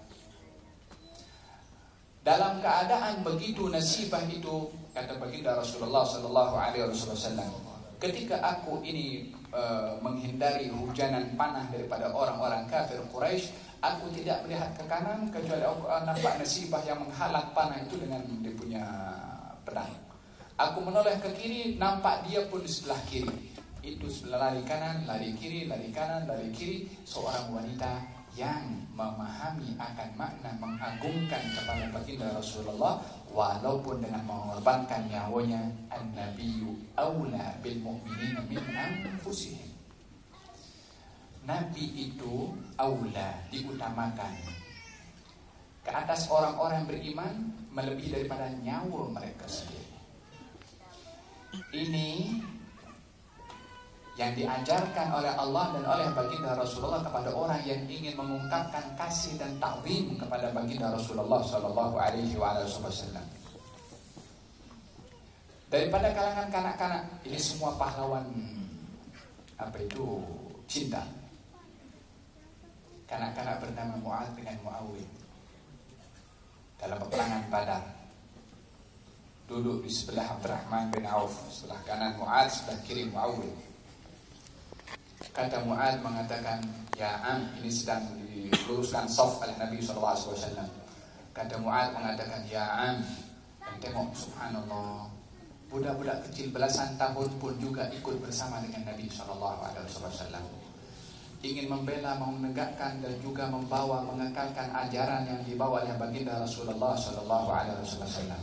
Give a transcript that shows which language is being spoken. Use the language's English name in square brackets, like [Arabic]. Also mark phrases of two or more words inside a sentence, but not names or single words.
[Malay] Dalam keadaan begitu Nasibah itu, kata baginda Rasulullah [Arabic] صلى الله عليه وسلم, [Malay] "Ketika aku ini menghindari hujanan panah daripada orang-orang kafir Quraisy, aku tidak melihat ke kanan kecuali aku nampak Nasibah yang menghalang panah itu dengan dia punya pedang. Aku menoleh ke kiri, nampak dia pun di sebelah kiri. Itu sebelah lari kanan, lari kiri, lari kanan, lari kiri. Seorang wanita yang memahami akan makna mengagungkan kepada baginda Rasulullah walaupun dengan mengorbankan nyawanya. [Arabic] النبي أولى بالمؤمنين من أنفسهم. [Malay] Nabi itu aula, diutamakan ke atas orang-orang beriman melebihi daripada nyawa mereka sendiri. Ini yang diajarkan oleh Allah dan oleh baginda Rasulullah kepada orang yang ingin mengungkapkan kasih dan ta'zim kepada baginda Rasulullah [Arabic] صلى الله عليه وسلم. [Malay] Daripada kalangan kanak-kanak, ini semua pahlawan cinta. Kanak-kanak bernama Mu'ad dengan Muawiyah dalam peperangan Badar. Duduk di sebelah Abdurrahman bin Auf, sebelah kanan Mu'ad, sebelah kiri Muawiyah. Kata Mu'ad mengatakan, [Arabic] "يا عم," [Malay] ini sedang diluruskan saf oleh Nabi SAW. Kata Mu'ad mengatakan, [Arabic] "يا عم," [Malay] dan tengok subhanallah, budak-budak kecil belasan tahun pun juga ikut bersama dengan Nabi SAW. Ingin membela, menegakkan dan juga membawa, mengekalkan ajaran yang dibawa oleh baginda Rasulullah SAW.